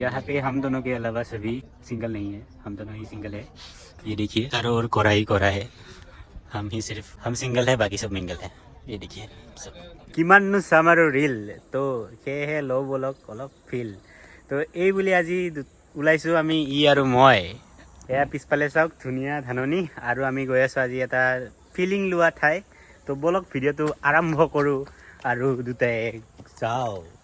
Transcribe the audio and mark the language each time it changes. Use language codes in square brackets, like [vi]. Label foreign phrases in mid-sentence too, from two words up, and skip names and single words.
[hi] यहाँ पे हम दोनों के अलावा सभी सिंगल नहीं है, हम दोनों ही सिंगल है। ये देखिए चारों ओर कोरा ही कोरा है, हम सिंगल है, बाकी सब मिंगल है। ये देखिए सब [as] কিমাননো চাম আৰু ৰিল তো সেয়েহে লওঁ বলক অলপ ফিল। তো এই বুলি আজি ওলাইছোঁ আমি ই আৰু মই। এয়া পিছফালে চাওক ধুনীয়া ধাননি, আৰু আমি গৈ আছোঁ আজি এটা ফিলিং লোৱা ঠাই। তো বলক ভিডিঅ'টো আৰম্ভ কৰোঁ আৰু দুটাই যাওঁ।